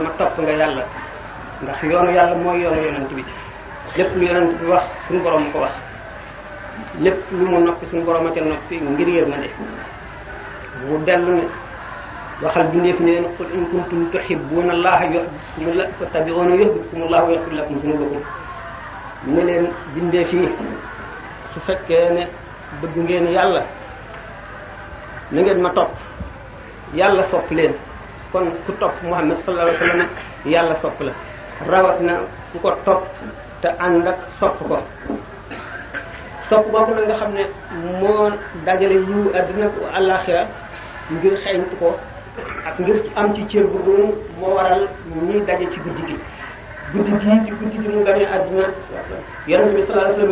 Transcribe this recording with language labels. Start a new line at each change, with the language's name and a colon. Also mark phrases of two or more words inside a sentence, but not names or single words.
Wolof: sallam topp nga yàlla ndax yoonu yàlla mooy yoonu yonent bi lépp lu yonent bi wax suñu borom ko wax lépp lu mu noppi suñu borom a ca noppi ngir yërmande mu dellu ne waxal bindeef ne leen
Arabic: قل إن كنتم تحبون الله يحببكم الله فاتبعوني يحببكم الله ويغفر لكم ذنوبكم
Wolof: ne leen bindeef yi su fekkee ne bëgg ngeen yàlla na ngeen ma topp yàlla sopp leen kon ku topp Muhammad
Arabic: صلى الله عليه وسلم
Wolof: yàlla sopp la rawat na ku ko topp te ànd ak sopp ko sopp boobu nag nga xam ne moo dajale yiw àddina ko àllaaxira ngir xeeñtu ko ak ngir am ci cër bu doon moo waral ñuy daje ci guddi gi ci guddi gi mu gane àddina yonent bi
Arabic: صلى الله عليه